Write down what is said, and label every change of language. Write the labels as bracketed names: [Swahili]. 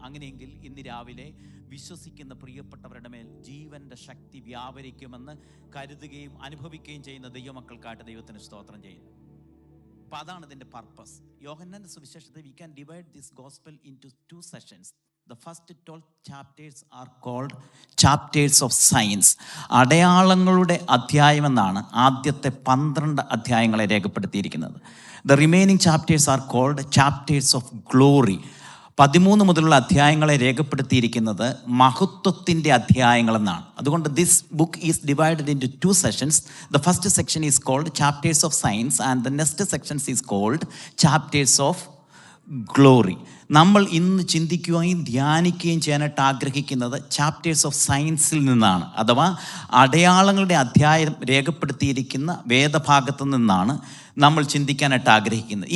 [Malayalam] അങ്ങനെയെങ്കിൽ ഇന്ന് രാവിലെ വിശ്വസിക്കുന്ന പ്രിയപ്പെട്ടവരുടെ മേൽ ജീവൻ്റെ ശക്തി വ്യാപരിക്കുമെന്ന് കരുതുകയും അനുഭവിക്കുകയും ചെയ്യുന്ന ദൈവമക്കൾക്കായിട്ട് ദൈവത്തിന് സ്തോത്രം ചെയ്യുന്നു. അപ്പോൾ അതാണ് ഇതിൻ്റെ പർപ്പസ്. യോഹന്നാന്റെ സുവിശേഷത്തെ [English] We can divide this gospel into 2 sessions. The first 12 chapters are called chapters of signs. [Malayalam] അടയാളങ്ങളുടെ അധ്യായം എന്നാണ് ആദ്യത്തെ 12 അധ്യായങ്ങളെ രേഖപ്പെടുത്തിയിരിക്കുന്നത്. [English] The remaining chapters are called chapters of glory. [Malayalam] 13 മുതലുള്ള അധ്യായങ്ങളെ രേഖപ്പെടുത്തിയിരിക്കുന്നത് മഹത്വത്തിൻ്റെ അധ്യായങ്ങളെന്നാണ്. [English] അതുകൊണ്ട് this book is divided into 2 sessions. The first section is called chapters of science and the next sections is called chapters of glory. [Malayalam] നമ്മൾ ഇന്ന് ചിന്തിക്കുകയും ധ്യാനിക്കുകയും ചെയ്യാനായിട്ട് ആഗ്രഹിക്കുന്നത് chapters of സയൻസിൽ നിന്നാണ്, അഥവാ അടയാളങ്ങളുടെ അധ്യായം രേഖപ്പെടുത്തിയിരിക്കുന്ന വേദഭാഗത്തു നിന്നാണ് നമ്മൾ ചിന്തിക്കാനായിട്ട് ആഗ്രഹിക്കുന്നത്.